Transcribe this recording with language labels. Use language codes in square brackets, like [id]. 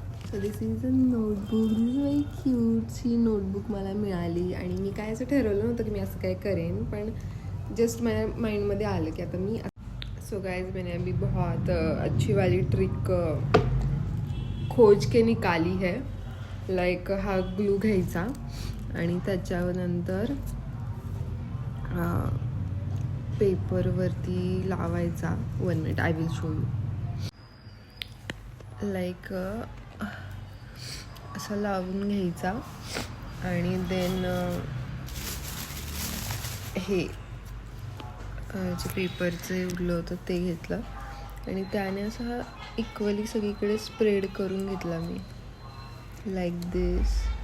[en] So this is a notebook. [mr] This is very क्यूटची notebook मला मिळाली आणि मी काय असं ठरवलं नव्हतं की मी असं काय करेन, पण जस्ट माझ्या माइंडमध्ये आलं की आता मी. [hi] सो गाइज मैंने अभी बहुत अच्छी वाली ट्रिक खोज के निकाली है. [mr] लाईक हा ग्लू घ्यायचा आणि त्याच्यानंतर पेपरवरती लावायचा. [en] 1 minute I will show you. [mr] Like असं लावून घ्यायचा आणि देन हे जे पेपरचं उरलं होतं ते घेतलं आणि त्याने असा इक्वली सगळीकडे स्प्रेड करून घेतला मी [en] Like this.